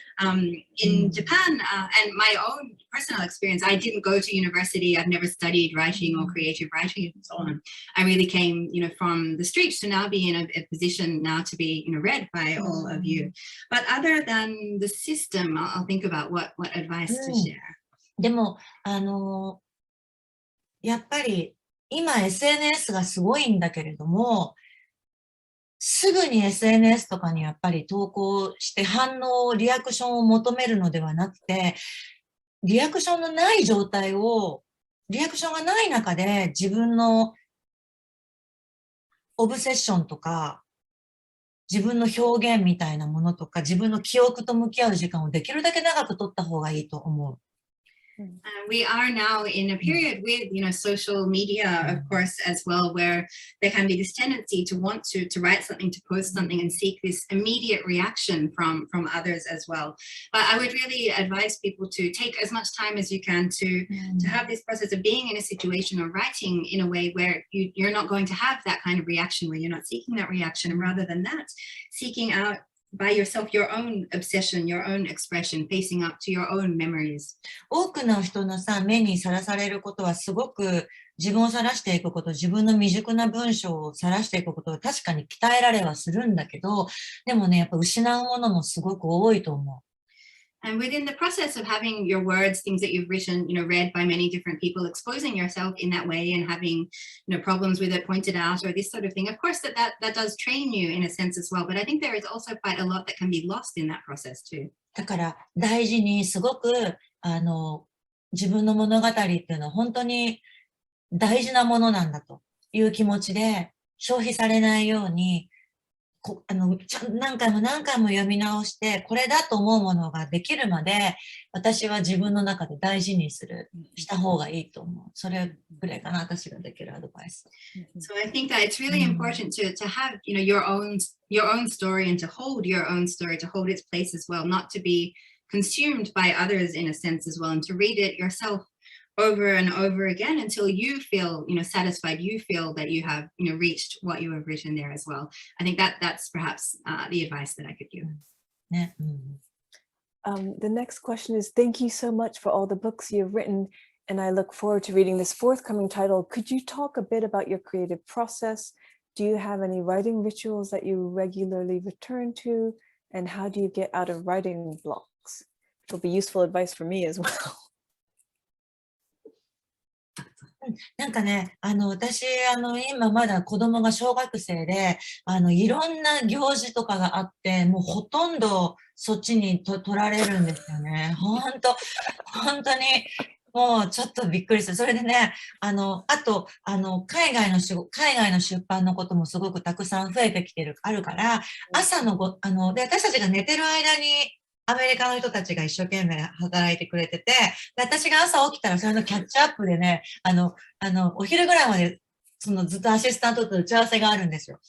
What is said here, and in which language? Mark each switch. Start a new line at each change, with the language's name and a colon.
English: In Japan and my own personal experience, I didn't go to university. I've never studied writing or creative writing and so on. I really came, from the streets to now be in a position now to be, read by all of you. But other than the system, I'll think about what advice to share.
Japanese: でも、やっぱり今 SNS がすごいんだけれども、すぐに SNS とかにやっぱり投稿して反応、リアクションを求めるのではなくて、リアクションのない状態を、リアクションがない中で自分のオブセッションとか、自分の表現みたいなものとか、自分の記憶と向き合う時間をできるだけ長く取った方がいいと思う。
English: We are now in a period with, social media, of course, as well, where there can be this tendency to want to write something, to post something and seek this immediate reaction from others as well. But I would really advise people to take as much time as you can to have this process of being in a situation or writing in a way where you're not going to have that kind of reaction, where you're not seeking that reaction, and rather than that, seeking out by yourself your own obsession, your own expression, facing up to your own memories.
Japanese: 多くの人の目にさらされることはすごく自分をさらしていくこと、自分の未熟な文章をさらしていくことは確かに鍛えられはするんだけど、でもね、やっぱ失うものもすごく多いと思う。
English: And within the process of having your words, things that you've written, read by many different people, exposing yourself in that way and having, problems with it pointed out or this sort of thing, of course that does train you in a sense as well. But I think there is also quite a lot that can be lost in that process too.
Japanese: だから大事にすごく、自分の物語っていうのは本当に大事なものなんだという気持ちで消費されないように、何回も何回も読み直して、これだと思うものができるまで、私は自分の中で大事にした方がいいと思う。それぐらいかな、私ができるアドバイス。
English: So I think that it's really important to have, your own story and to hold your own story, to hold its place as well, not to be consumed by others in a sense as well, and to read it yourself over and over again until you feel, satisfied, you feel that you have, reached what you have written there as well. I think that's perhaps the advice that I could give. Yeah. The next question is, thank you so much for all the books you've written, and I look forward to reading this forthcoming title. Could you talk a bit about your creative process? Do you have any writing rituals that you regularly return to? And how do you get out of writing blocks? It'll be useful advice for me as well.
Japanese: なんかね、私、今まだ子供が小学生で、いろんな行事とかがあって、もうほとんどそっちに取られるんですよね。本当に、もうちょっとびっくりする。それでね、あと、海外の出版のこともすごくたくさん増えてきてあるから、朝ので、私たちが寝てる間に、アメリカの人たちが一生懸命働いてくれてて、で私が朝起きたらそれのキャッチアップでね、お昼ぐらいまで、ずっとアシスタントと打ち合わせがあるんですよ。